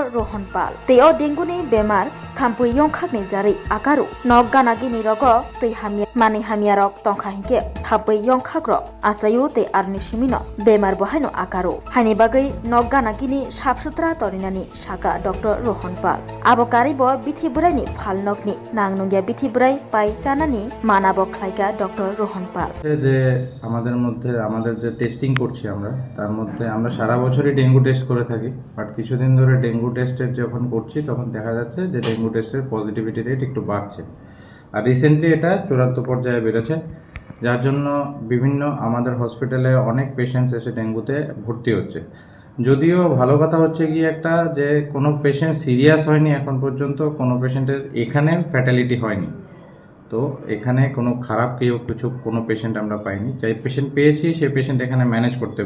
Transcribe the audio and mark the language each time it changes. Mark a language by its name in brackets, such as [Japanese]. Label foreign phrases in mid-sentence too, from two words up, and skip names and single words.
[Kok Borok] Rohon Pal teo dengue ni bemar thampui yongkhakni jari akaru nok ganagini rogo tei hamia mani hamia rok tongkha hingke thampui yongkhakro achayu te arni simino bemar bohaino akaru haini bagai nok ganagini sapsutra torinani saka Dr. Rohon Pal abo karibo bithi burai ni phalnokni nangnungya bithi burai pai chanani manabo khlaika Dr. Rohon Pal [Bangla] যে আমাদের মধ্যে আমাদের যে টেস্টিং করছি আমরা তার মধ্যে আমরা সারা বছরই ডেঙ্গু টেস্ট করে থাকি বাট কিছুদিন ধরে ডেঙ্গু টেস্টের যখন করছি তখন দেখা যাচ্ছে যে ডেঙ্গু টেস্টের পজিটিভিটি রেট একটু বাড়ছে আর রিসেন্টলি এটা চূড়ান্ত পর্যায়ে বেড়েছে যার জন্য বিভিন্ন আমাদের হসপিটালে অনেক পেশেন্টস এসে ডেঙ্গুতে ভর্তি হচ্ছে যদিও ভালো কথা হচ্ছে কি একটা যে কোনো পেশেন্ট সিরিয়াস হয়নি এখন পর্যন্ত কোনো পেশেন্টের এখানে ফ্যাটালিটি হয়নি তো এখানে কোনো খারাপ কোনো পেশেন্ট আমরা পাইনি যাই পেশেন্ট পেয়েছি সেই পেশেন্ট এখানে ম্যানেজ করতে